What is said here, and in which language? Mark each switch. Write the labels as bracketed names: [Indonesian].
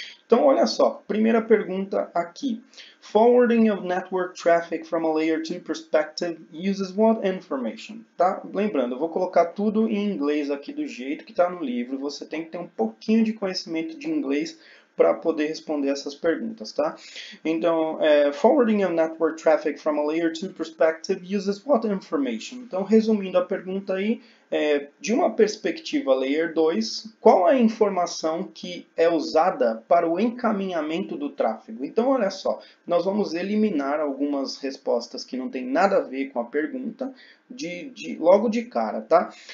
[Portuguese] Então, olha só, primeira pergunta aqui. [English] Forwarding of network traffic from a layer 2 perspective uses what information? Tá? [Portuguese] Lembrando, eu vou colocar tudo em inglês aqui do jeito que está no livro. Você tem que ter um pouquinho de conhecimento de inglês para poder responder essas perguntas, tá? [English] Então, forwarding of network traffic from a layer 2 perspective uses what information? [Portuguese] Então, resumindo a pergunta aí, de uma perspectiva layer 2, qual a informação que é usada para o encaminhamento do tráfego? Então, olha só, nós vamos eliminar algumas respostas que não tem nada a ver com a pergunta logo de cara, tá?